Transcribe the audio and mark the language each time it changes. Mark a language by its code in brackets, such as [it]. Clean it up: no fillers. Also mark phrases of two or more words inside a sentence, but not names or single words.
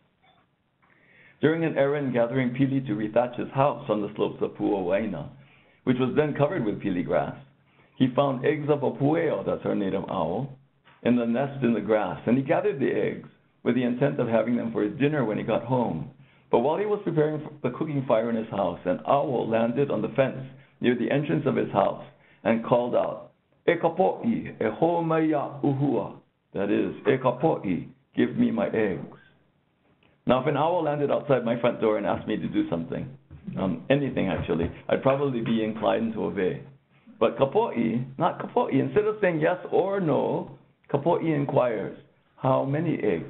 [en] During an errand gathering pili to rethatch his house on the slopes of Pu'awaina, which was then covered with pili grass, he found eggs of a pueo, that's our native owl, in the nest in the grass, and he gathered the eggs with the intent of having them for his dinner when he got home. But while he was preparing the cooking fire in his house, an owl landed on the fence near the entrance of his house and called out, [haw] "E kapo'i, e ho maya uhua," [en] that is, [haw] "E kapo'i, [en] give me my eggs." Now, if an owl landed outside my front door and asked me to do something, anything actually, I'd probably be inclined to obey. But kapo'i, not kapo'i, instead of saying yes or no, kapo'i inquires, "How many eggs?"